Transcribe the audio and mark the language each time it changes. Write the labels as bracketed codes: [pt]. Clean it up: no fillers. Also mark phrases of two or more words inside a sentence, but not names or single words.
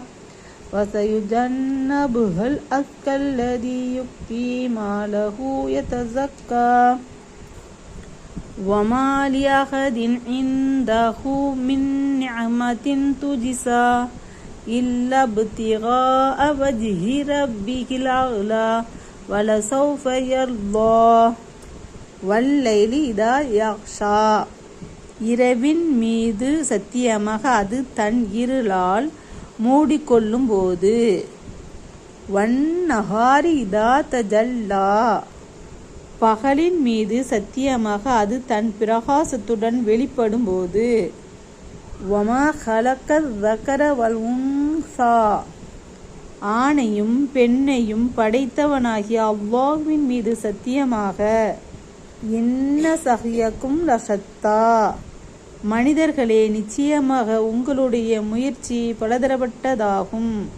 [ar] وسيجنبها الأتقى الذي يؤتي ماله يتزكى وما لأحد عنده من نعمة تجزى إلا ابتغاء وجه ربه الأعلى ولسوف يرضى والليل إذا يغشى. [ta] இரவின் மீது சத்தியமாக அது தன் இருளால் மூடிக்கொள்ளும் போது. [ar] والنهار إذا تجلى, [ta] பகலின் மீது சத்தியமாக அது தன் பிரகாசத்துடன் வெளிப்படும் போது. [ar] وما خلق ذكر والأنثى, [ta] ஆணையும் பெண்ணையும் படைத்தவனாகிய அல்லாஹ்வின் மீது சத்தியமாக. [ar] إن سعيكم لشتى, [ta] மனிதர்களே நிச்சயமாக உங்களுடைய முயற்சி பலதரப்பட்டதாகும்.